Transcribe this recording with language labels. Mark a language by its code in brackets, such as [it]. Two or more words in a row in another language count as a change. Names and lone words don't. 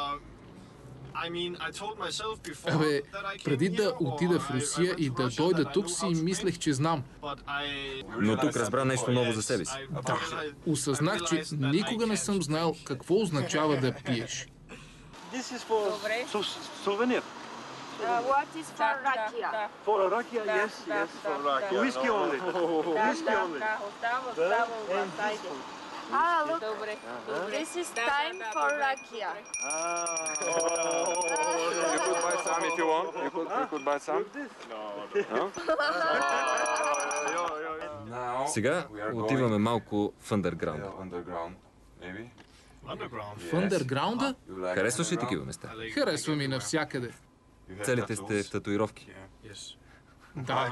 [bg] Абе, преди да отида в Русия и да дойда тук си, мислех, че знам. Но тук разбра нещо ново за себе си. Да, осъзнах, че никога не съм знаел какво означава да пиеш. [en] this is for souvenir. What is for rakia? For a rakia, yes. For rakia. Whiskey only. Whiskey only. Ah, look. This is time for rakia. You could buy some if you want. You could buy some. [bg] Сега отиваме малко в андерграунда. В андерграунда? Харесваш ли такива места? Харесва ми навсякъде. Целите сте в татуировки. Да.